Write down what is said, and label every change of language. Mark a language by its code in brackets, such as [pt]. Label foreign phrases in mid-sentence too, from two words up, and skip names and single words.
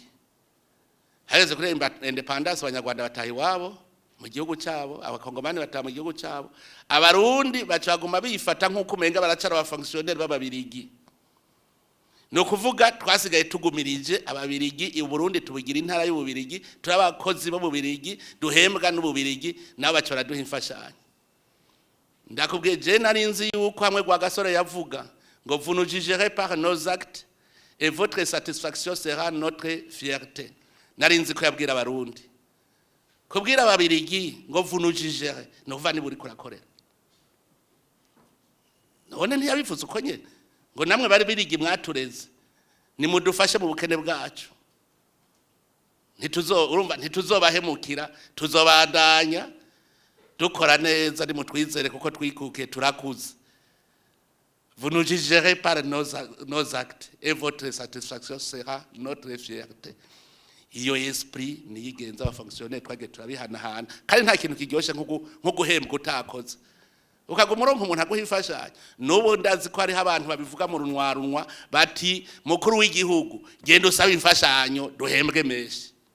[rn] Hageze kuri independence abanyarwanda batahi wabo mu gihugu cyabo, abakongomani bataha mu gihugu cyabo, abarundi bacaguma bifata nk'uko umenga baracara abafonctionnaire b'ababirigi. No kuvuga twasigaye tugumirije ababirigi i Burundi tubugira intara y'ububirigi, turabakozi bo bubirigi duhembwa n'ububirigi nabo bacora duha imfashanyo. Ndakubwiye je nari nzi yuko hamwe gwa gasore yavuga ngo [fr] vous nous jugerez par nos actes et votre satisfaction sera notre fierté. [rn] Nari nzi ko yabwira abarundi. Kubwira ababirigi ngo [fr] vous nous jugerez [rn] no kuva ni buri kurakorera. None ntiyabivuze uko nyene ngo namwe bari birigi mwatureze nimudufashe mu bukene bwacu. Ntituzobahemukira, tuzobandanya dukora neza nimutwizere kuko twikuke turakuze. [fr] Vous nous jugerez par nos actes et votre satisfaction sera notre fierté. [rn] Iyo esprit niyigenza abafonctionnaire twage turabihanahana kandi nta kintu kiryoshe nko guhembwa utakoze. Ukaguma uronka umuntu aguhifashanya. Nubo ndazi ko ari abantu babivuga mu runwa bati mukuru w'igihugu genda usaba imfashanyo duhembwe meshi.